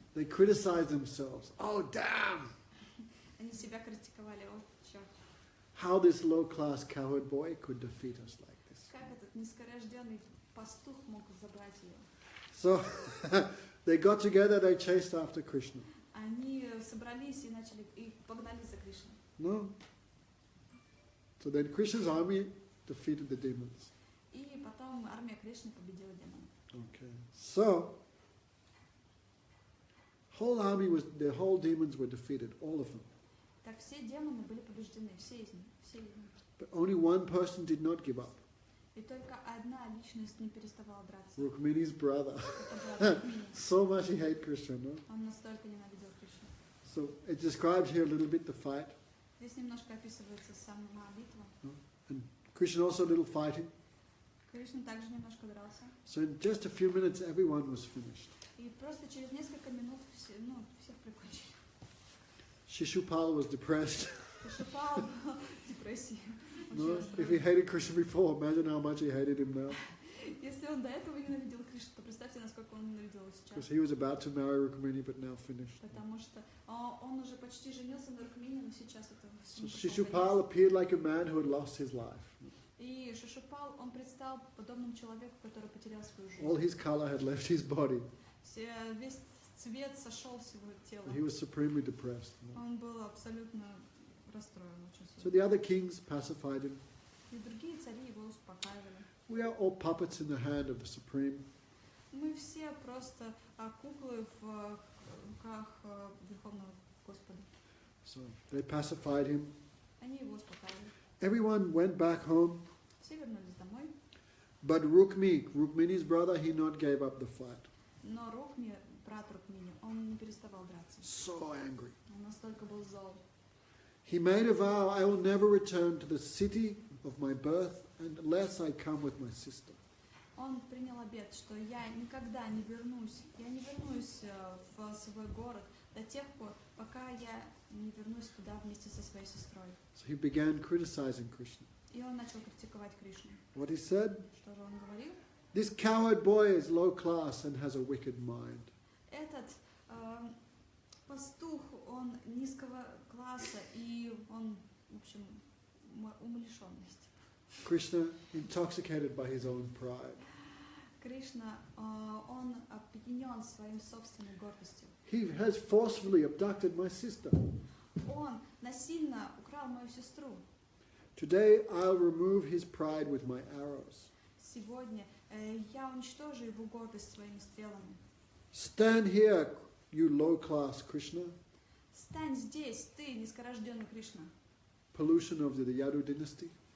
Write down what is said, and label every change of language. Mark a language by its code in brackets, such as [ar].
[en] They criticized themselves. Oh, damn! [ru] Они себя критиковали. О, черт. [en] How this low-class cowherd boy could defeat us like this. [ru] Как этот низкорожденный пастух мог забрать ее? [en] So they got together, they chased after Krishna. [ru] Они собрались и погнали за Кришной. [en] No? So then Krishna's army defeated the demons. [ru] И потом армия Кришны победила демонов. [en] Okay. So the whole demons were defeated, all of them. [ru] Так все демоны были побеждены, все из них. [en] But only one person did not give up. [ru] И только одна личность не переставала драться. [en] Rukmini's brother. [ru] Это была Рукмини. [en] So much he hated Krishna, no? [ru] Он настолько ненавидел Кришну. [en] So it describes here a little bit the fight. [ru] Здесь немножко описывается сама битва. [en] And Krishna also a little fighting. [ru] Кришна также немножко дрался. [en] So in just a few minutes everyone was finished. [ru] И просто через несколько минут всех прикончили. [en] Shishupal was depressed. [ru] Шипал был в депрессии. [en] No? If he hated Krishna before, imagine how much he hated him now. [ru] Если он до этого ненавидел Кришну, то представьте, насколько он ненавидел его [en] Because [ru] сейчас. [en] he was about to marry Rukmini but now finished. [ru] Потому что он уже почти женился на Рукмине, но сейчас это [en] So [ru] всему пришел [en] Shishupal [ru] конец. [en] appeared like a man who had lost his life. [ru] И Шишупал, он предстал подобным человеку, который потерял свою [en] All [ru] жизнь. [en] his color had left his body. [ru] Весь цвет сошел с его тела. [en] He was supremely depressed. [ru] Он был абсолютно расстроен очень [en] So [ru] сильно. [en] the other kings pacified him. [ru] И другие цари его успокаивали. [en] We are all puppets in the hand of the Supreme. [ru] Мы все просто куклы в руках Верховного Господа. [en] So they pacified him. [ru] Они его успокаивали. [en] Everyone went back home. [ru] Все вернулись домой. [en] But Rukmini's brother, he not gave up the fight. [ru] Но брат Рукмини, он не переставал драться. [en] So angry. [ru] Он настолько был зол. [en] He made a vow, I will never return to the city of my birth unless I come with my sister. [ru] Он принял обет, что я никогда не вернусь. Я не вернусь в свой город до тех пор, пока я не вернусь туда вместе со своей сестрой. [en] So he began criticizing Krishna. [ru] И он начал критиковать Кришну. [en] What he said? [ru] Что же он говорил? [en] This coward boy is low class and has a wicked mind. [ru] Этот пастух, он низкого класса, и он, в общем, умалишенность. [en] Krishna, intoxicated by his own pride. [ru] Кришна, он опьянен своим собственной гордостью. [en] He has forcefully abducted my sister. [ru] Он насильно украл мою сестру. [en] Today I'll remove his pride with my arrows. [ru] Сегодня я уничтожу его гордость своими стрелами. [en] Stand here, you low-class Krishna. [ru] Стань здесь, ты, низкорожденный Кришна. [en] Pollution of the Yadu dynasty.